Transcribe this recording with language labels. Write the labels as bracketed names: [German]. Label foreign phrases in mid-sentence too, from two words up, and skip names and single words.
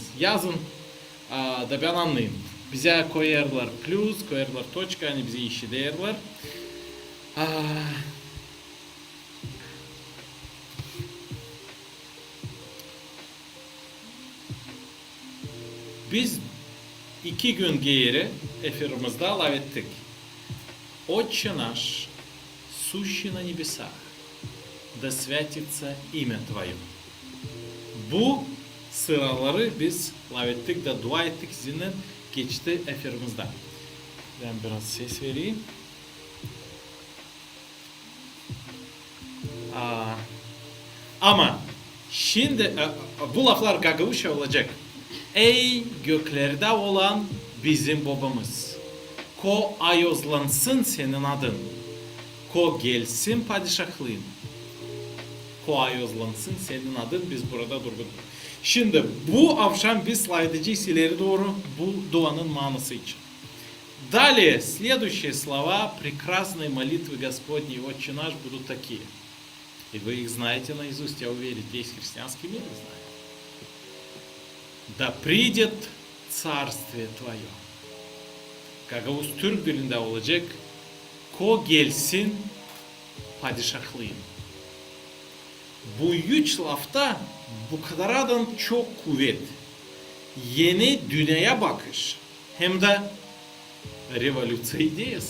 [Gagauz] Yazın da ben anlayayım. Bize koyarlar plus, koyarlar точка, hani bize işiterler. Biz 2 gün geri efirimizde live ettik. [Russian] Отче наш, сущий на небесах, da святится имя Твое. [Gagauz] Bu sıraları biz live ettik de dua ettik sizinle geçti efirimizde. Ben biraz ses vereyim. Ama şimdi bu laflar Gagavuşa olacak. Ey göklerde olan bizim babamız. Ko ayozlansın senin adın. Ko gelsin padişahlığın. Ko ayozlansın senin adın. Biz burada durduk. Şimdi bu akşam biz slide edeceğiz ileri doğru bu duanın manası için. [Russian] Далее, следующие слова прекрасной молитвы Господней Отче наш будут такие. И вы их знаете наизусть, я уверен, весь христианский мир знает. Да придет царствие Твое. [Gagauz] Gagavuz Türk dilinde olacak. Ko gelsin padişahlığın. Bu üç lafta bu kadardan çok kuvvet. Yeni dünyaya bakış. Hem de revolüsyon ideyası.